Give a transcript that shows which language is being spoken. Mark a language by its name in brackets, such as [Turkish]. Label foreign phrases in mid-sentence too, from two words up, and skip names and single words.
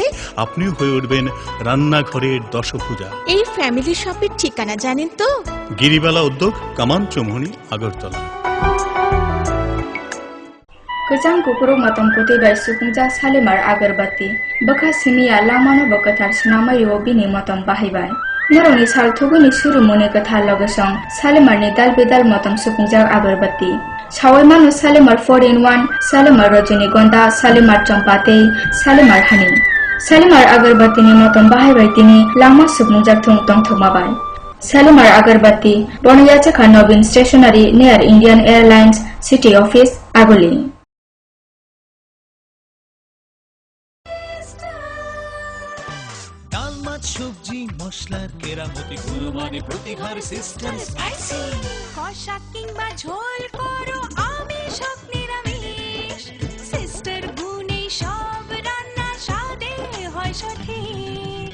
[Bangla] আপনিও হয়ে উঠবেন রান্নাঘরের দশভুজা। এই ফ্যামিলি শপের ঠিকানা জানেন তো? গিরিবালা উদ্যোগ, কামান চৌমুহনী, আগরতলা। [Kok Borok] Kejang kukuru matom kuti bai sukungja salimar agarbati. Baka simia lamano bakatar sinamai bini matom bahibai. Naroni sal thuguni suru muni katha logasong salimar ni dal bidal matom sukungja agarbati. Sawai manu salimar 4-in-1, salimar rajanigonda, salimar champate, salimar honey. Salimar agarbati ni matom bahibai tini lama sukungja tong thumabai. Salimar agarbati Bonayachaka Nobin Stationery near Indian Airlines City Office, Agoli. [Bangla] সবজি মশলার কেরামতি গুণমানে প্রতিঘর সিস্টেম স্পাইসি। কষা কিংবা ঝোল করো আমিষ হোক নিরামিষ, সিস্টার গুণে সব রান্না স্বাদে হয় সঠিক।